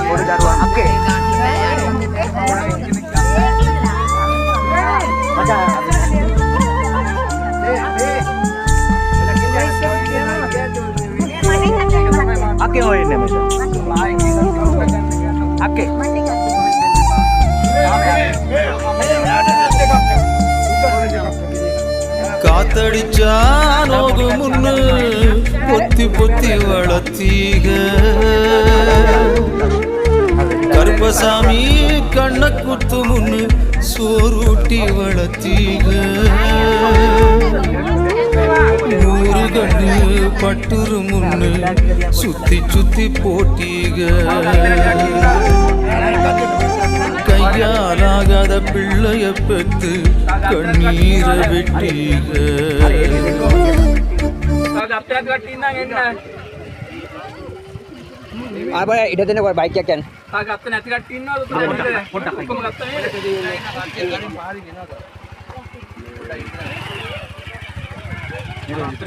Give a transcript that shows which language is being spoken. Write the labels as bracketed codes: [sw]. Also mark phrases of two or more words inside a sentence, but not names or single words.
[si] දරුවා අක්කේ. අක්කේ හොයන්නේ මෙතන. අක්කේ. [ta] காத்தடிச்சா நோகு முன்னு பொத்தி பொத்தி வளர்த்தீக கருப்பசாமி கண்ண குத்து முன்னு சோறுட்டி வளர்த்தீக நூறு கண்ணு பட்டுரு முன்னு சுத்தி சுத்தி போட்டீக கையாலாகாத பிள்ளைய பெத்து கண்ணீரை வெட்டீக [si] ඉඩ දෙන්න කොයි බයික් එකක් යන්න. ගත්ත නැති කට්ටිය ඉන්නවද? පොඩ්ඩක් ඔක්කොම ගත්තා නේද?